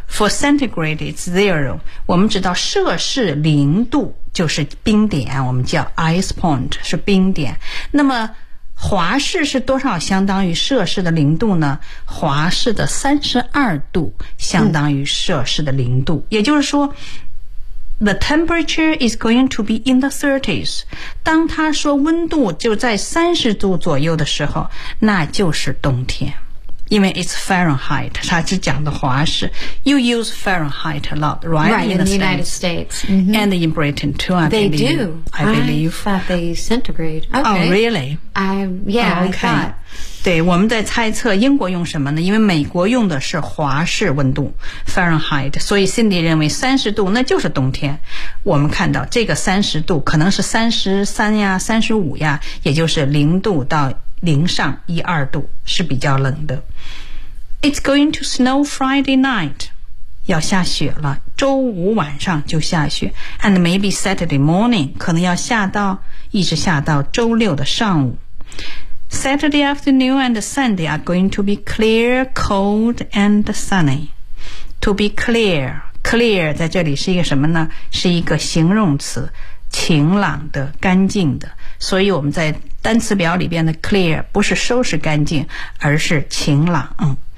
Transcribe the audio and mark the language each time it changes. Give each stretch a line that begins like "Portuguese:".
English: For centigrade, it's zero.
Chinese: 我们知道摄氏零度就是冰点，我们叫 ice point, 是冰点。那么华氏是多少相当于摄氏的零度呢？华氏的32度相当于摄氏的零度。也就是说
English: the temperature is going to be in the 30s.
Chinese: 当他说温度就在30度左右的时候，那就是冬天。因为
English: it's Fahrenheit,
Chinese: 它是讲的华氏
English: You use Fahrenheit a lot, right? Right, in the United States. And in Britain too, I believe. I thought they centigrade. Oh, really? Yeah, okay. I thought.
Chinese: 对，我们在猜测英国用什么呢？因为美国用的是华氏温度 Fahrenheit, 所以 Cindy 认为30度那就是冬天。我们看到这个30度可能是33呀35呀，也就是零度到零上一二度是比较冷的。
English: It's going to snow Friday night.
Chinese: 要下雪了，周五晚上就下雪。
English: And maybe Saturday morning,
Chinese: 可能要下到，一直下到周六的上午。
English: Saturday afternoon and Sunday are going to be clear, cold and sunny. To be clear,
Chinese: clear 在这里是一个什么呢？是一个形容词，晴朗的，干净的。所以我们在单词表里边的 clear 不是收拾干净，而是晴朗。